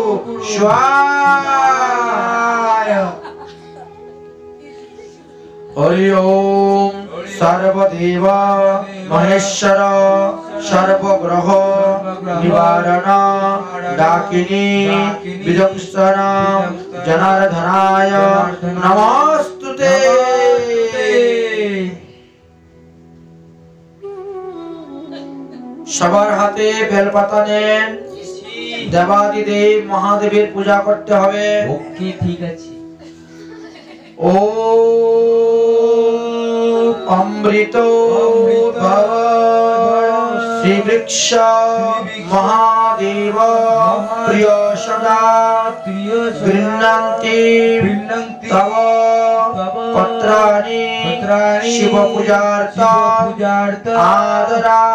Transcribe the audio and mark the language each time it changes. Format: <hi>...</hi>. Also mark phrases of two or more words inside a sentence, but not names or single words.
<sa>स्वाय हरि ओम सर्वदेव महेश्वर सर्वग्रह निवारण डाकिनी विध्वंसन जनार्दनाय नमस्तुते।</sa> <bn>সবার হাতে বেলপাতা নেন, দেবাদিদেব মহাদেবের পূজা করতে হবে। ওকে ঠিক আছে।</bn> <sa>ॐ अमृत भव श्रीवृक्ष महादेव प्रिय सदा गृह्णन्ति तव पत्राणि शिव पूजार्थ आदरा।</sa>